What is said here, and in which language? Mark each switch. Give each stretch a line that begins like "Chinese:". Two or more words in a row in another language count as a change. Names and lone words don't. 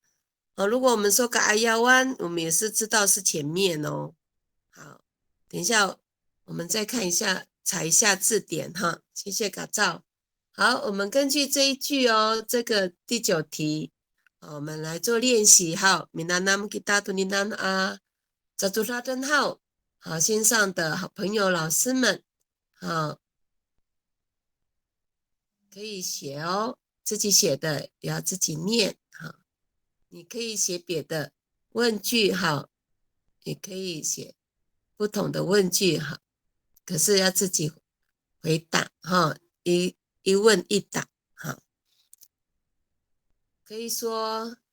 Chinese: 如果我们说个阿幺湾，我们也是知道是前面哦。好，等一下我们再看一下，查一下字典哈。谢谢嘎照。好，我们根据这一句哦，这个第9题。我们来做练习。好 ，
Amis: Minanam kita tulinan jatuhradan
Chinese: 好，好，线上的好朋友、老师们，好，可以写哦，自己写的也要自己念。好，你可以写别的问句，好，也可以写不同的问句，好，可是要自己回答，哈，一问一答，好，可以说。